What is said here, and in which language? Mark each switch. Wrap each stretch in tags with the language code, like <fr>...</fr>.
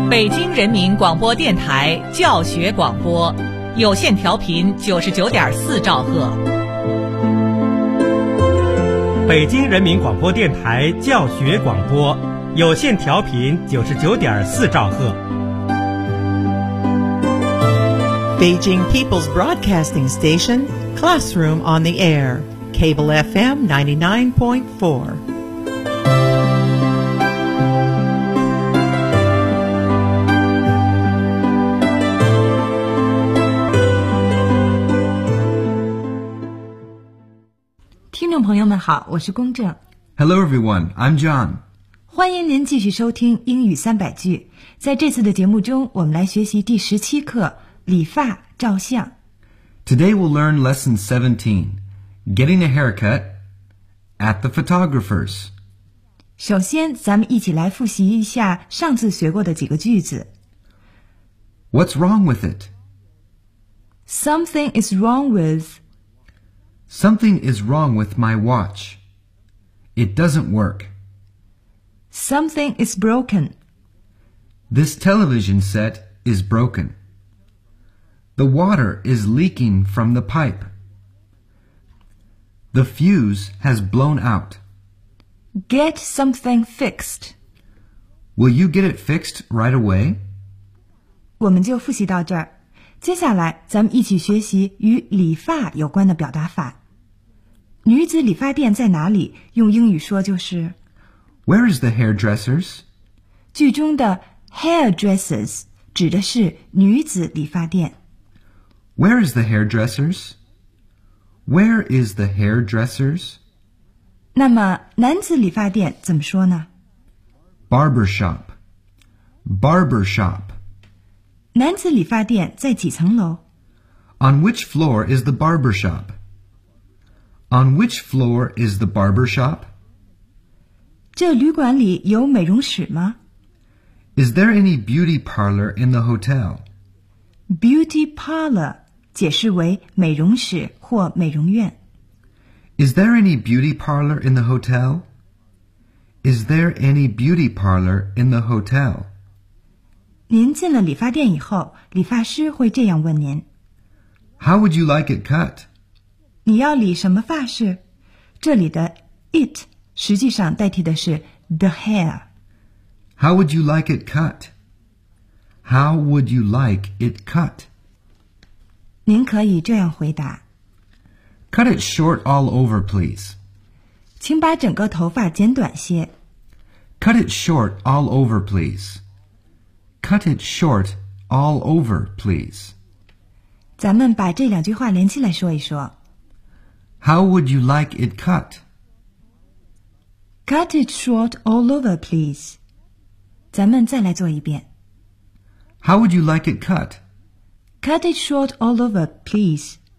<zh>京人民广播电台教学广播，有线调频99.4兆赫。北京人民广播电台教学广播，有线调频99.4兆赫。</zh> <en>Beijing People's Broadcasting Station, Classroom on the Air, Cable FM 99.4. Hello everyone, I'm John.</en> <zh>欢迎您继续收听英语三百句。在这次的节目中，我们来学习第十七课，理发照相。</zh> <en>Today we'll learn lesson 17, getting a haircut at the photographer's.</en> <zh>首先，咱们一起来复习一下上次学过的几个句子。</zh> <en>What's wrong with it? Something is wrong with... Something is wrong with my watch. It doesn't work. Something is broken. This television set is broken. The water is leaking from the pipe. The fuse has blown out. Get something fixed. Will you get it fixed right away?</en> <zh>我们就复习到这儿。接下来，咱们一起学习与理发有关的表达法。女子理发店在哪里？用英语说就是</zh> <en>Where is the hairdressers?</en> <zh>剧中的 hairdressers 指的是女子理发店。</zh> <en>Where is the hairdressers? Where is the hairdressers?</en> <zh>那么男子理发店怎么说呢？</zh> <en>Barbershop. Barbershop.</en> <zh>男子理发店在几层楼？</zh> <en>On which floor is the barbershop? On which floor is the barber shop?</en> <zh>这旅馆里有美容室吗？</zh> <en>Is there any beauty parlor in the hotel?</en> <zh>Beauty parlor 解释为美容室或美容院。</zh> <en>Is there any beauty parlor in the hotel? Is there any beauty parlor in the hotel?</en> <zh>您进了理发店以后，理发师会这样问您。</zh> <en>How would you like it cut?</en> <zh>你要理什么发式？这里的 it 实际上代替的是 the hair.</zh> <en>How would you like it cut? How would you like it cut?</en> <zh>您可以这样回答。</zh> <en>Cut it short all over, please.</en> <zh>请把整个头发剪短些。</zh> <en>Cut it short all over, please. Cut it short all over, please.</en> <zh>咱们把这两句话连起来说一说。</zh> <en>How would you like it cut? Cut it short all over, please.</en> <zh>咱们再来做一遍。</zh> <en>How would you like it cut? Cut it short all over, please.</en>